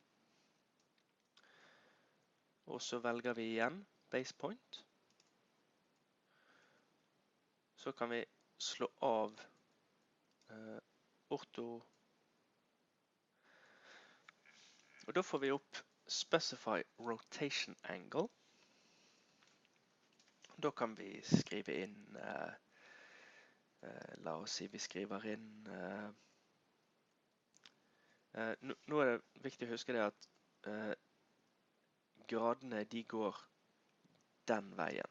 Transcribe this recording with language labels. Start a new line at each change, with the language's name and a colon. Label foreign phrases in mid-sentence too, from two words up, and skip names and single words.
Norwegian: Og så velger vi igjen
English: base point.
Norwegian: Så kan vi slå av orto. Og da får vi opp
English: specify rotation angle.
Norwegian: Da kan vi skrive inn, la oss si vi skriver inn, nå er det viktig å huske det at gradene de går den veien.